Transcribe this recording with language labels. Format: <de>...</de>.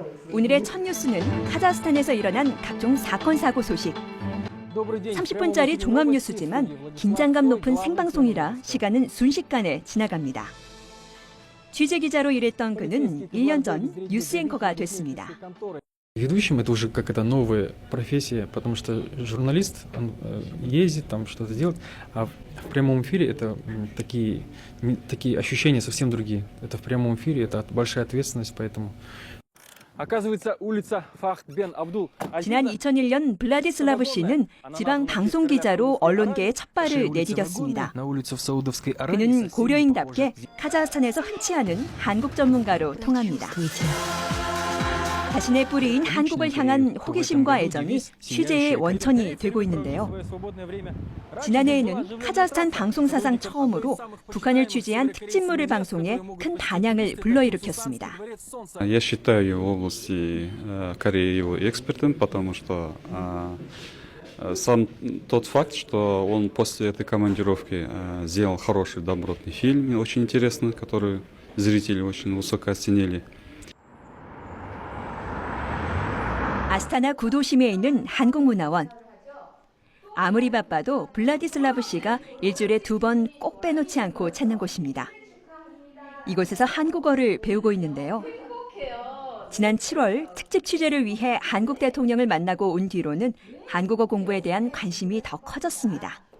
<ko>오늘의 첫 뉴스는 카자흐스탄에서 일어난 각종 사건 사고 소식. 30분짜리 종합 뉴스지만 긴장감 높은 생방송이라 시간은 순식간에 지나갑니다. 취재 기자로 일했던 그는 1년 전 뉴스 앵커가 됐습니다.</ko> <ru>Ведущим это уже как это новая профессия, потому что журналист, он ездит там что-то делает, а в прямом эфире это такие ощущения совсем другие. Это в прямом эфире, это большая ответственность, поэтому Оказывается, улица Фахд бен Абдул.</ru> <ko>지난 2001년 블라디슬라브 씨는 지방 방송 기자로 언론계에 첫 발을 내디뎠습니다. 그는 고려인답게 카자흐스탄에서 흔치 않은 한국 전문가로 통합니다. 자신의 뿌리인 한국을 향한 호기심과 애정이 취재의 원천이 되고 있는데요. 지난해에는 카자흐스탄 방송사상 처음으로 북한을 취재한 특집물을 방송해 큰 반향을 불러일으켰습니다.</ko> <ru>Я считаю его в области Кореи его экспертом, потому что сам тот факт, что он после этой командировки сделал хороший добротный фильм, очень интересный, который зрители очень высоко оценили.</ru> <ko>아스타나 구도심에 있는 한국문화원. 아무리 바빠도 블라디슬라브 씨가 일주일에 2번 꼭 빼놓지 않고 찾는 곳입니다. 이곳에서 한국어를 배우고 있는데요. 지난 7월 특집 취재를 위해 한국 대통령을 만나고 온 뒤로는 한국어 공부에 대한 관심이 더 커졌습니다.</ko>